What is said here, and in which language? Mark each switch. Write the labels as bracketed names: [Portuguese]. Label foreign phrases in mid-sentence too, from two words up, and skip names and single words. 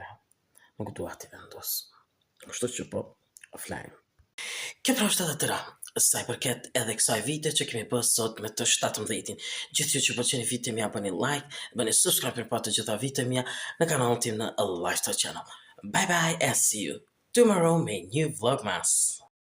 [Albanian] Nuk dua t'i vendos. Kështu që po flajmë. Kjo pra është edhe tëra. Sa i përket edhe kësaj vite që kemi bërë sot me të 17-in. Gjithë ju që pëlqeni videot mia bëni like, bëni subscribe për pa të gjitha videot mia në kanalin tim në Lifestyle Channel. [English] Bye bye and see you tomorrow me new vlogmas.